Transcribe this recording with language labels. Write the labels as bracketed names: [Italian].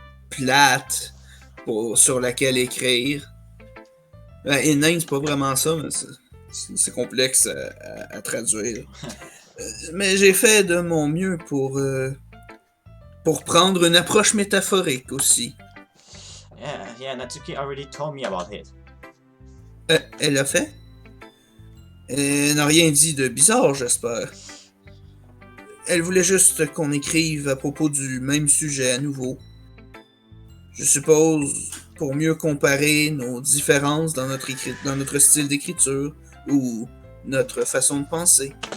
[French] plate sur laquelle écrire. Et nain, c'est pas vraiment ça, mais c'est complexe à traduire. Mais j'ai fait de mon mieux pour prendre une approche métaphorique aussi. [English] Yeah, Natsuki already told me about it. [French] Elle l'a fait? Elle n'a rien dit de bizarre, j'espère. Elle voulait juste qu'on écrive à propos du même sujet à nouveau. Je suppose pour mieux comparer nos différences dans notre style d'écriture ou notre façon de penser.